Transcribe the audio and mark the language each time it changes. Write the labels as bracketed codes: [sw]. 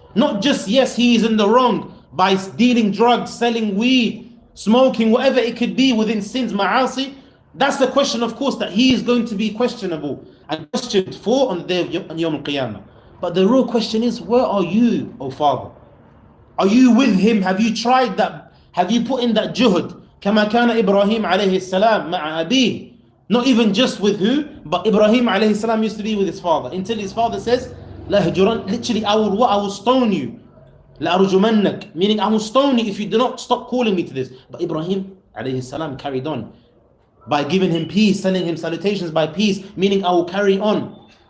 [en] Not just, yes, he is in the wrong by dealing drugs, selling weed, smoking, whatever it could be within sins, ma'asi. That's the question, of course, that he is going to be questionable and questioned for on the day of Yawm al-Qiyamah. But the real question is, where are you, O Father? Are you with him? Have you tried that? Have you put in that juhud? [ar] كما كان إبراهيم عليه السلام مع أبيه. [en] Not even just with who, but Ibrahim alayhi salam used to be with his father. Until his father says, literally, I will stone you. لأرجمنك, meaning I will stone you if you do not stop calling me to this. But Ibrahim alayhi salam carried on by giving him peace, sending him salutations by peace, meaning I will carry on.